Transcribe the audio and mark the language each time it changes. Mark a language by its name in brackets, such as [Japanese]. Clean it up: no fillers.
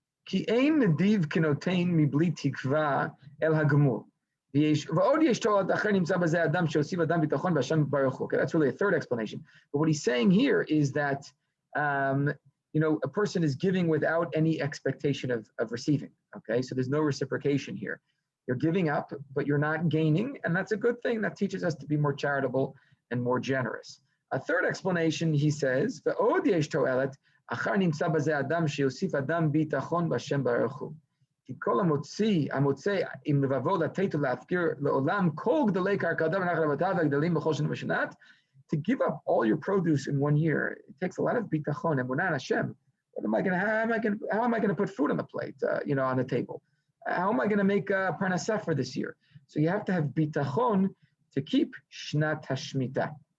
[English] Okay, that's really a third explanation. But what he's saying here is that a person is giving without any expectation of receiving. Okay, so there's no reciprocation here. You're giving up, but you're not gaining, and that's a good thing. That teaches us to be more charitable and more generous. A third explanation, he says, [Hebrew] ועוד יש תועלת, אחר נמצא בזה אדם שיוסיף אדם ביטחון בשם ברוך הוא. כי כל המוצא עם לבבו לתת ולהפקיר לעולם כל גדולי קרקעותיו ונחל אבותיו והגדלים בכל שנה ושנת. [English] To give up all your produce in 1 year, it takes a lot of bitachon and emunah Hashem. How am I going to put food on the plate, on the table? How am I going to make parnasah for this year? So you have to have bitachon to keep Schnatashmita.